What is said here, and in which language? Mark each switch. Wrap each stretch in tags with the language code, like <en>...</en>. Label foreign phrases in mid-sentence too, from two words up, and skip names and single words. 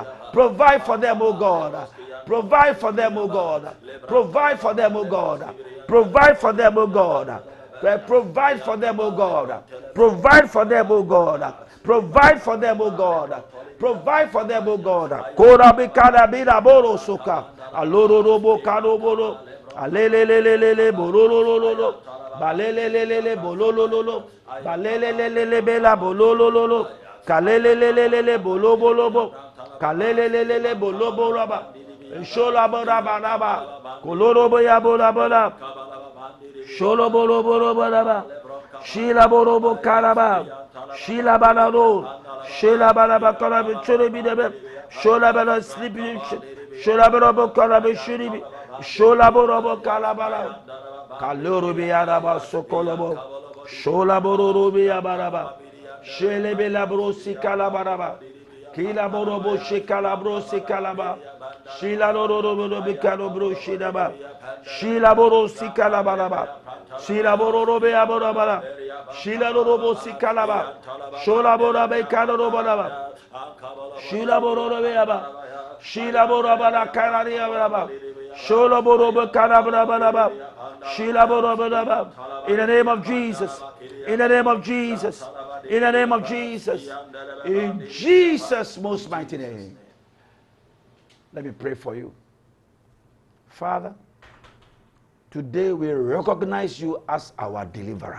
<en>Provide for them, O God. Provide for them, O God. Provide for them, O God. Provide for them, O God. Provide for them, O God. Provide for them, O God. Provide for them, O God. Provide for them, O God. Kora bikada bida boro soka. Aloro robo kado boro. Alelelelele bololololo. Balelelelele bololololo. Balelelelele bela bololololo. Kalelelelele bolobolobo. Kalelelelele boloboloba. Shola bora baraba. Kolorobo ya bora bora. Sholo boro boro baraba. Shila borobo karaba. Shila banado. Shila banaba karabi churibi debe. Shola bana sleepy. Shola borobo karabi shuribi. Shola borobo kalabara. Kalorobi araba sokolobo. Shola borobi abaraba. Shele bela brosi kalabaraba. Kila borobo shikala brosi kalaba. Shila lorobo bikalo bro shidaba. Shila borosi kalabaraba. Shila bororobe aborabara. Shila lorobo sikalaba. Shola borabe kalorobaraba. Shila bororobe aba. Shila borabara kalari abaraba. Shola borobe kalabaraba. Shila borobaraba. In the name of Jesus. In the name of Jesus. In the name of Jesus. In Jesus' most mighty name. Let me pray for you. Father, today we recognize you as our deliverer.</en>